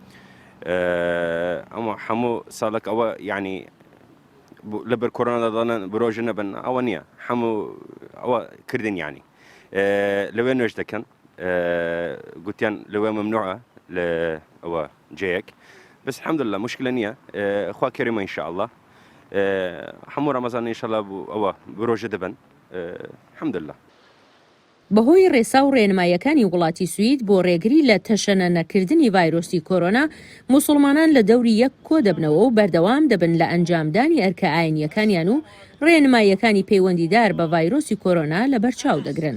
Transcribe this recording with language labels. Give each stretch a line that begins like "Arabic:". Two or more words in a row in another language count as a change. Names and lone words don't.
Central Kurdish: ئەمە هەموو ساڵک ئەوە یعنی لەبەر کۆرۆنا دەڵێن برۆژە نەبن ئەوە نییە هەموو ئەوە کردن یعنی لەوێ نوێژ دەکەن گوتیان لەوێ ممنوعە لە ئەوە جەیەک
Arabic: بس الحمدلله
Central Kurdish: مشكلة نییە خوا کەریمە ئینشاءڵڵە هەموو ڕەمەزان ئینشاءڵڵا ئەوە برۆژە دەبن الحمدلله. بەهۆی ڕێسا و ڕێنمایەکانی وڵاتی سوید بۆ ڕێگری لە تەشەنە نەکردنی ڤایرۆسی کۆرۆنا موسڵمانان لە دەوری یەک کۆ دەبنەوە و بەردەوام دەبن لە ئەنجامدانی ئەرکە ئاینیەکانیان و ڕێنمایەکانی پەیوەندیدار بە ڤایرۆسی کۆرۆنا لە بەرچاو دەگرن.